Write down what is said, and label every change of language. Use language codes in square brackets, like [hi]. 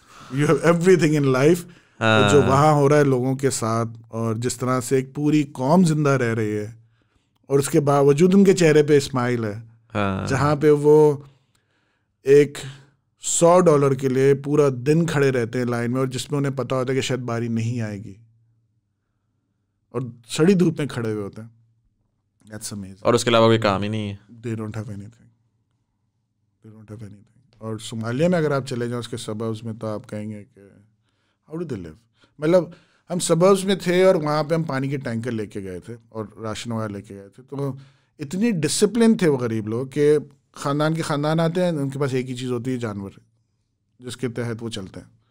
[ur] You have every thing in life. جو وہاں ہو رہا ہے لوگوں کے ساتھ, اور جس طرح سے ایک پوری قوم زندہ رہ رہی ہے, اور اس کے باوجود ان کے چہرے پہ اسمائل ہے, جہاں پہ وہ ایک $100 کے لیے پورا دن کھڑے رہتے ہیں لائن میں, اور جس میں انہیں پتا ہوتا ہے کہ شاید باری نہیں آئے گی, اور سڑی دھوپ میں کھڑے ہوئے ہوتے ہیں. [en] That's amazing. [ur] اور اس کے علاوہ کوئی کام ہی نہیں ہے. [en] They don't have anything. They don't have anything. [ur] اور صومالیہ میں اگر آپ چلے جائیں اس کے سبربز میں, تو آپ کہیں گے کہ how do they live. مطلب ہم سبربز میں تھے اور وہاں پہ ہم پانی کے ٹینکر لے کے گئے تھے اور راشن وغیرہ لے کے گئے تھے. تو اتنی ڈسپلن تھے وہ غریب لوگ کہ خاندان کے خاندان آتے ہیں, ان کے پاس ایک ہی چیز ہوتی ہے, جانور, جس کے تحت وہ چلتے ہیں.